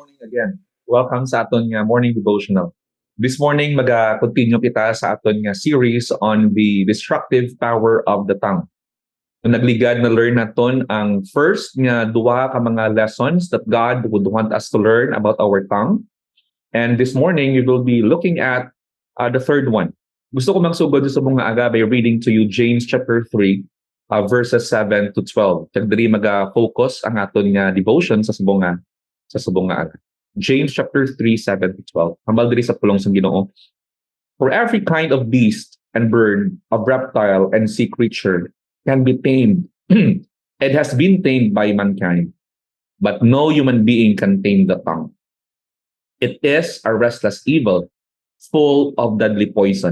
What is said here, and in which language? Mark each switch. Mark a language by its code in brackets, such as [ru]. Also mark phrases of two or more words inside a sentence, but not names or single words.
[en] again. Welcome [hil] sa aton nga [en] morning devotional. This morning continue [hil] kita sa aton nga [en] series on the destructive power of the tongue. [hil] Nung nagligad na [en] learn [hil] naton ang [en] first [hil] nga duwa ka mga [en] lessons that God would want us to learn about our tongue. And this morning we will be looking at the third one. [hil] Gusto ko magsugod sa mga aga [en] by reading to you James chapter 3 verses 7 to 12. [hil] Kag diri maga-focus ang aton nga devotion sa subong nga aga. [en] James chapter 3, 7 to 12. [hil] Hambal diri sa pulong sa Ginoo. [en] For every kind of beast and bird, of reptile and sea creature can be tamed. It has been tamed by mankind. But no human being can tame the tongue. It is a restless evil, full of deadly poison.